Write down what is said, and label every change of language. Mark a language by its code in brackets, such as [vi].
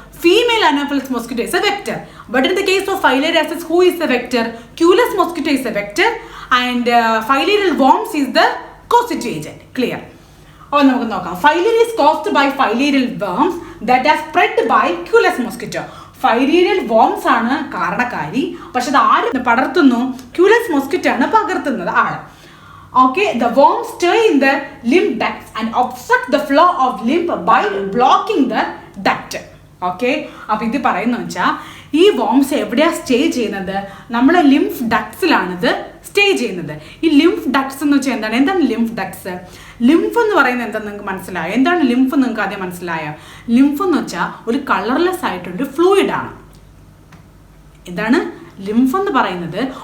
[en] Female Anopheles mosquito is a vector. But in the case of filariasis, who is the vector? Culex mosquito is a vector and filarial worms is the causative agent. Clear? [ml] അപ്പോൾ നമുക്ക് നോക്കാം. [en] Filaria is caused by filarial worms that are spread by Culex mosquito. [ml] ഫൈലേരിയൽ worms ആണ് കാരണക്കാരി. പക്ഷെ അത് ആര് പടർത്തുന്നു? Culex mosquito ആണ് പകർത്തുന്നത് ആള്. [en] Okay, the worms stay in the lymph ducts and obstruct the flow of lymph by blocking the duct. [ml] Okay, അപ്പോൾ ഇത് പറയുന്നത് വെച്ചാൽ ഈ വോംസ് എവിടെയാണ് സ്റ്റേ ചെയ്യുന്നത്? നമ്മളെ ലിംഫ് ഡക്ട്സിലാണ് ഇത് സ്റ്റേ ചെയ്യുന്നത്. ഈ ലിംഫ് ഡക്ട്സ് എന്ന് വെച്ചാൽ എന്താണ് ലിംഫ് ഡക്ട്സ്? ലിംഫ് എന്ന് പറയുന്നത് എന്താണെന്ന് നിങ്ങൾക്ക് മനസ്സിലായോ? എന്താണ് ലിംഫ്? നിങ്ങൾക്ക് ആദ്യം മനസ്സിലായോ? ലിംഫ് എന്ന് വെച്ചാൽ ഒരു കളർലെസ് ആയിട്ടുള്ള ഫ്ലൂയിഡാണ്. എന്താണ് ലിംഫ് എന്ന് പറയുന്നത്?